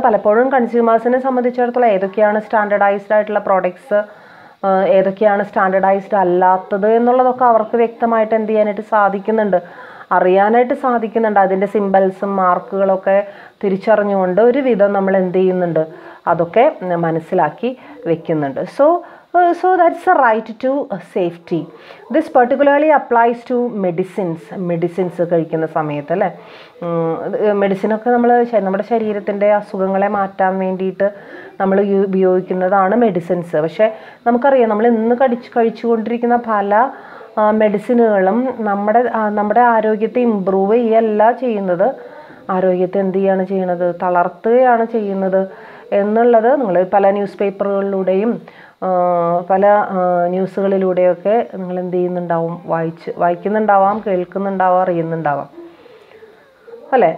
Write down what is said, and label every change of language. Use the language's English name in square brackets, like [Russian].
[Malayalam] പലപ്പോഴും കൺസ്യൂമേഴ്സിനെ സംബന്ധിച്ചിടത്തോളം ഏതൊക്കെയാണ് സ്റ്റാൻഡർഡൈസ്ഡ് ആയിട്ടുള്ള പ്രോഡക്ട്സ്, ഏതൊക്കെയാണ് സ്റ്റാൻഡർഡൈസ്ഡ് അല്ലാത്തത് എന്നുള്ളതൊക്കെ അവർക്ക് വ്യക്തമായിട്ട് എന്ത് ചെയ്യാനായിട്ട് സാധിക്കുന്നുണ്ട്, അറിയാനായിട്ട് സാധിക്കുന്നുണ്ട്. അതിൻ്റെ സിംബൽസും മാർക്കുകളൊക്കെ തിരിച്ചറിഞ്ഞുകൊണ്ട് ഒരുവിധം നമ്മൾ എന്ത് ചെയ്യുന്നുണ്ട്, അതൊക്കെ മനസ്സിലാക്കി വെക്കുന്നുണ്ട്. [English] So that's a right to safety. This particularly applies to [Malayalam] medicines കഴിക്കുന്ന സമയത്ത് അല്ലേ. മെഡിസിനൊക്കെ നമ്മുടെ ശരീരത്തിൻ്റെ അസുഖങ്ങളെ മാറ്റാൻ വേണ്ടിയിട്ട് നമ്മൾ ഉപയോഗിക്കുന്നതാണ് മെഡിസിൻസ്. പക്ഷേ നമുക്കറിയാം നമ്മൾ ഇന്ന് കഴിച്ചുകൊണ്ടിരിക്കുന്ന പല മെഡിസിനുകളും നമ്മുടെ ആരോഗ്യത്തെ ഇമ്പ്രൂവ് ചെയ്യുകയല്ല ചെയ്യുന്നത്, ആരോഗ്യത്തെ എന്ത് ചെയ്യാണ് ചെയ്യുന്നത്, തളർത്തുകയാണ് ചെയ്യുന്നത് എന്നുള്ളത് നിങ്ങൾ പല ന്യൂസ് പേപ്പറുകളിലൂടെയും പല ന്യൂസുകളിലൂടെയൊക്കെ നിങ്ങൾ എന്ത് ചെയ്യുന്നുണ്ടാവും, വായിക്കുന്നുണ്ടാവാം, കേൾക്കുന്നുണ്ടാവാം, അറിയുന്നുണ്ടാവാം അല്ലേ.